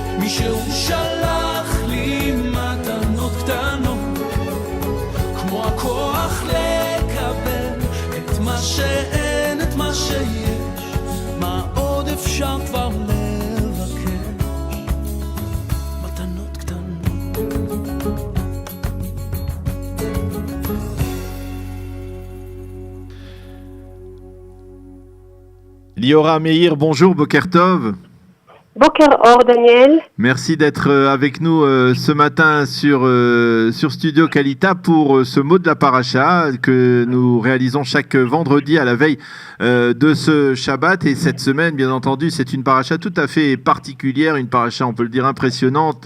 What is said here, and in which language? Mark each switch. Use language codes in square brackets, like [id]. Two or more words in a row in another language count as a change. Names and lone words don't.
[he] שהוא שלח לי מתנות קטנות, כמו הכוח לקבל את מה שאין, את מה שיש, מה עוד אפשר כבר לבקש, מתנות קטנות. [fr] Liora Meir, bonjour, [he] בוקר טוב. בוקר אור, Daniel. [fr] Merci d'être avec nous ce matin sur Studio Kalita pour ce mot de la paracha que nous réalisons chaque vendredi à la veille de ce Shabbat. Et cette semaine, bien entendu, c'est une paracha tout à fait particulière, une paracha, on peut le dire, impressionnante.